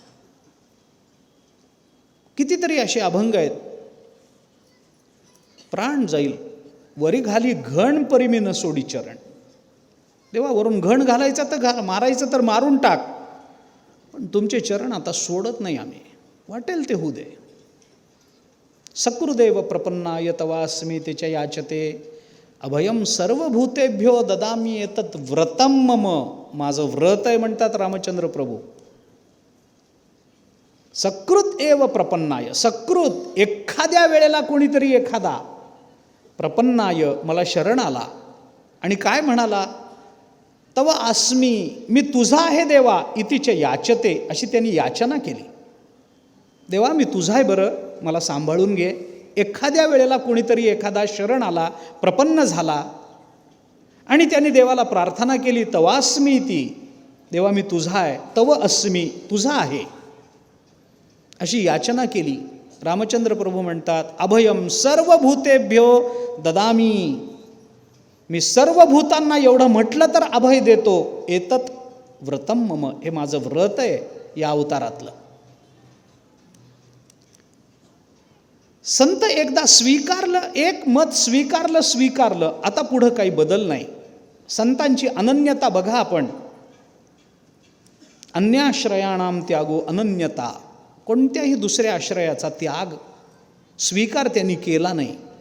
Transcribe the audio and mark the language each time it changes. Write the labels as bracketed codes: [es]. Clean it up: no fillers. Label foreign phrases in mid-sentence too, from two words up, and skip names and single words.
[mr] कितीतरी असे अभंग आहेत, प्राण जाईल वरी घाली घण परिमी न सोडी चरण. देवा, वरून घण घालायचा तर घाल, मारायचं तर मारून टाक, पण तुमचे चरण आता सोडत नाही आम्ही. वाटेल ते होऊ दे. [sa] सकृदेव प्रपन्नाय तवास्मी त्याच्या याचते, अभयम सर्वभूतेभ्यो ददामी एतत् व्रतम मम. [mr] माझं व्रत आहे म्हणतात रामचंद्र प्रभू. [sa] सकृत एव प्रपन्नाय, [mr] सकृत एखाद्या वेळेला कोणीतरी एखादा प्रपन्नाय मला शरण आला आणि काय म्हणाला, [sa] तव अस्मी, [mr] मी तुझा आहे देवा, [sa] इतिचे याचते, [mr] अशी त्यांनी याचना केली. देवा मी तुझा आहे, बरं मला सांभाळून घे. एखाद्या वेळेला कोणीतरी एखादा शरण आला, प्रपन्न झाला आणि त्यांनी देवाला प्रार्थना केली, तवास्मी ती, देवा मी तुझा आहे, [sa] तव अस्मी, [mr] तुझा आहे, अशी याचना केली. रामचंद्र प्रभू म्हणतात, [sa] अभयम सर्वभूतेभ्यो ददामी, [mr] मी सर्व भूतांना एवढं म्हटलं तर अभय देतो. [sa] एतत् व्रतम मम, [mr] हे माझं व्रत आहे या अवतारातलं. संत एकदा स्वीकारलं, एक मत स्वीकारलं, आता पुढं काही बदल नाही. संतांची अनन्यता बघा आपण. [sa] अन्याश्रयाणाम त्यागो अनन्यता, [mr] कोणत्याही दुसऱ्या आश्रयाचा त्याग स्वीकार त्यांनी केला नाही.